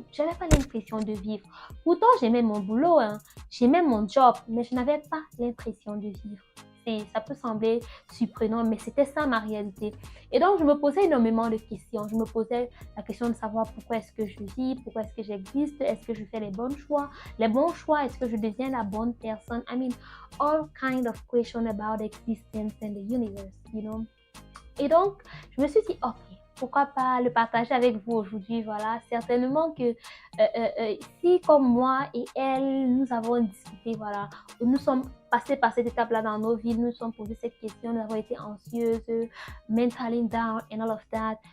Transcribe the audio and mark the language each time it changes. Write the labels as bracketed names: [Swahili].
[French] J'avais pas l'impression de vivre. Pourtant, j'aimais mon boulot, j'aimais mon job, mais je n'avais pas l'impression de vivre. Ça peut sembler surprenant, mais c'était ça ma réalité. Et donc, je me posais énormément de questions. Je me posais la question de savoir pourquoi est-ce que je vis, pourquoi est-ce que j'existe, est-ce que je fais les bons choix, est-ce que je deviens la bonne personne. [English] I mean, all kind of questions about existence and the universe, you know. [French] Et donc, je me suis dit, ok, pourquoi pas le partager avec vous aujourd'hui, voilà. Certainement que si comme moi et elle, nous avons discuté, voilà, nous sommes passés par cette étape-là dans nos vies, nous sommes posés cette question, nous avons été anxieuses, [English] mentally down and all of that.